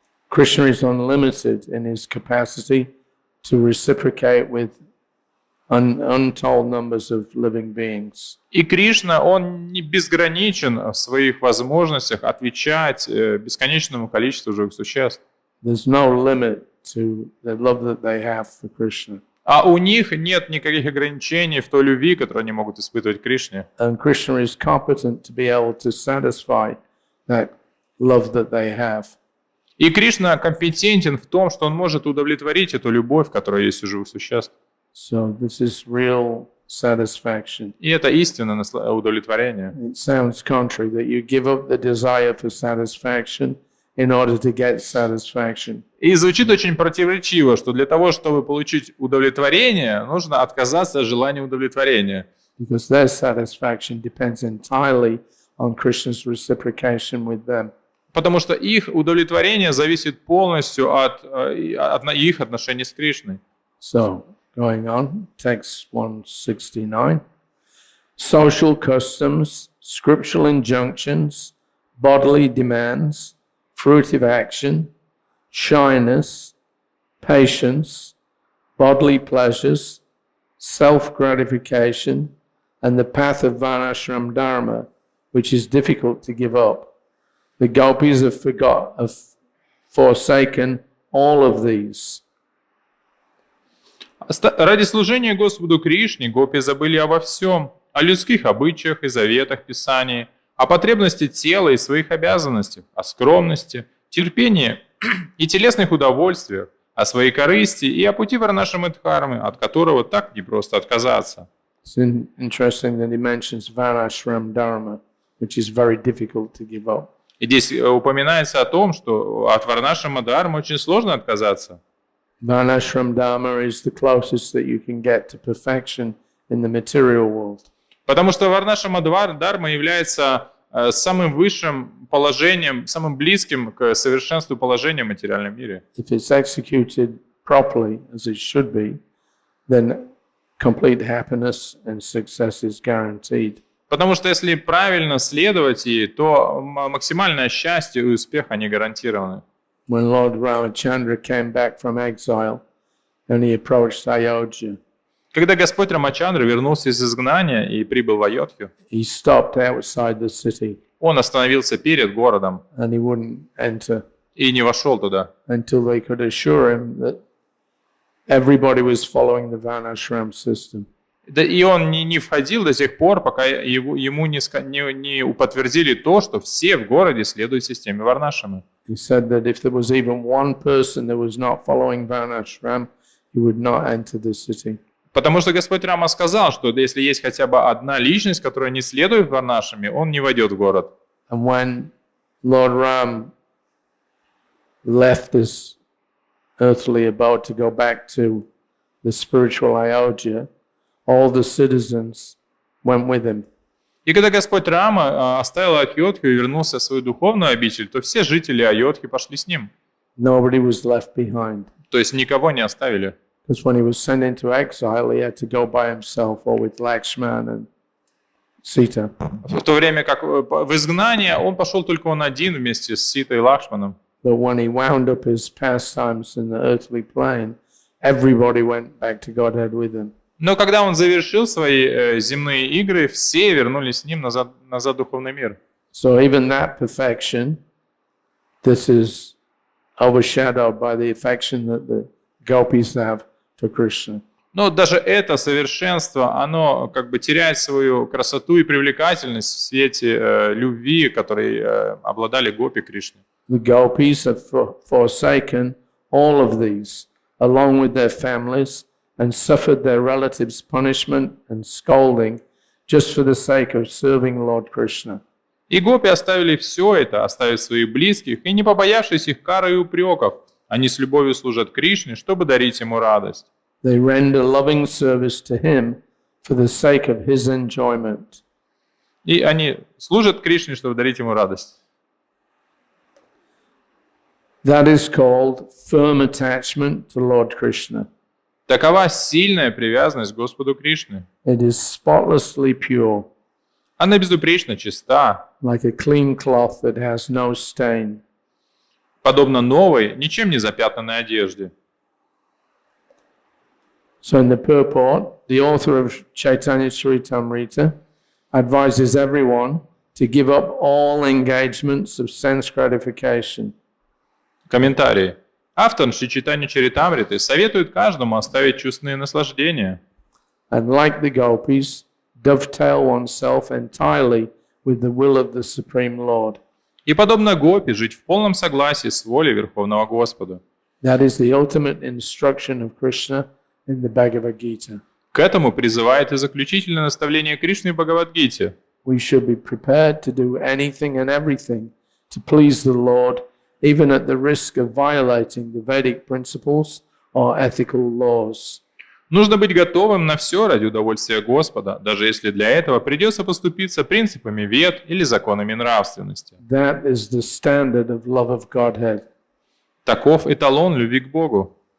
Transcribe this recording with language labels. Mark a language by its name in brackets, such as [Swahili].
[English] Krishna is unlimited in his capacity to reciprocate with untold numbers of living beings. [Russian] И Кришна, он не безграничен в своих возможностях отвечать бесконечному количеству живых существ. [English] There's no limit to the love that they have for Krishna. [Russian] А у них нет никаких ограничений в той любви, которую они могут испытывать к Кришне. [English] And Krishna is competent to be able to satisfy that love that they have. [Russian] И Кришна компетентен в том, что он может удовлетворить эту любовь, которая есть у живых существ. [English] So this is real satisfaction. [Russian] И это истинное удовлетворение. [English] It sounds contrary that you give up the desire for satisfaction in order to get satisfaction. [Russian] И звучит очень противоречиво, что для того, чтобы получить удовлетворение, нужно отказаться от желания удовлетворения. [English] Because their satisfaction depends entirely on Krishna's reciprocation with them. [Russian] Потому что их удовлетворение зависит полностью от их отношений с Кришной. [English] So, going on, text 169. Social customs, scriptural injunctions, bodily demands, fruitive action, shyness, patience, bodily pleasures, self-gratification, and the path of Varnashram Dharma, which is difficult to give up. The Gopis have forsaken all of these. [Russian] Ради служения Господу Кришне гопи забыли обо всем, о людских обычаях и заветах Писаний, о потребности тела и своих обязанностях, о скромности, терпении и телесных удовольствиях, о своей корысти и о пути Варнашрама-дхармы, от которого так непросто отказаться. [English] It's interesting that he mentions Varnashram Dharma, which is very difficult to give up. [Russian] И здесь упоминается о том, что от Варнашрама-дхармы очень сложно отказаться. [English] Varnashram Dharma is the closest that you can get to perfection in the material world. [Russian] Потому что Варнашрама-дхарма является самым высшим положением, самым близким к совершенству положения в материальном мире. [English] If it's executed properly, as it should be, then complete happiness and success is guaranteed. [Russian] Потому что если правильно следовать ей, то максимальное счастье и успех, они гарантированы. [English] When Lord Ramachandra came back from exile and he approached Ayodhya, [Russian] Когда Господь Рамачандра вернулся из изгнания и прибыл в Айодхью, [English] he stopped outside the city [Russian] он остановился перед городом [English] and he wouldn't enter [Russian] и не вошел туда, [English] until they could assure him that everybody was following the Varnashram system. [Russian] Да и он не входил до тех пор, пока ему не подтвердили то, что все в городе следуют системе Варнашрамы. [English] he said that if there was even one person that was not following Varnashram, he would not enter the city. [Russian] Потому что Господь Рама сказал, что если есть хотя бы одна личность, которая не следует варнашами, он не войдет в город. [English] And when Lord Ram left this earthly abode to go back to the spiritual Ayodhya, all the citizens went with him. [Russian] И когда Господь Рама оставил Айодхью и вернулся в свою духовную обитель, то все жители Айодхи пошли с ним. [English] Nobody was left behind. [Russian] То есть никого не оставили. [English] Because when he was sent into exile, he had to go by himself or with Lakshman and Sita. [Russian] В то время как в изгнание он пошел только он один вместе с Ситой и Лакшманом. [English] But when he wound up his pastimes in the earthly plane, everybody went back to Godhead with him. [Russian] Но когда он завершил свои земные игры, все вернулись с ним назад в духовный мир. [English] So even that perfection, this is overshadowed by the affection that the Gopis have for Krishna. [Russian] Но даже это совершенство, оно как бы теряет свою красоту и привлекательность в свете любви, которой обладали гопи Кришны. [English] The Gopis have forsaken all of these, along with their families, and suffered their relatives' punishment and scolding just for the sake of serving Lord Krishna. [Russian] И гопи оставили все это, оставив своих близких, и не побоявшись их кары и упреков, они с любовью служат Кришне, чтобы дарить ему радость. [English] They render loving service to him for the sake of his enjoyment. [Russian] И они служат Кришне, чтобы дарить ему радость. [English] That is called firm attachment to Lord Krishna. [Russian] Такова сильная привязанность к Господу Кришне. [English] It is spotlessly pure, [Russian] Она безупречно чиста, [English] like a clean cloth that has no stain. [Russian] подобно новой, ничем не запятнанной одежде. [English] So in the purport, the author of Caitanya-charitamrita advises everyone to give up all engagements of sense gratification. [Russian] Комментарий. Автор Шри Чайтанья-чаритамриты советует каждому оставить чувственные наслаждения. [English] And like the Gopis, dovetail oneself entirely with the will of the Supreme Lord. [Russian] И подобно гопи жить в полном согласии с волей Верховного Господа. [English] That is the ultimate instruction of Krishna in the Bhagavad Gita. [Russian] К этому призывает и заключительное наставление Кришны в Бхагавад-гите. [English] We should be prepared to do anything and everything to please the Lord, even at the risk of violating the Vedic principles or ethical laws. [Russian] Нужно быть готовым на все ради удовольствия Господа, даже если для этого придется поступиться принципами вед или законами нравственности. [English] That is the standard of love of Godhead. [Russian] Таков эталон любви к Богу.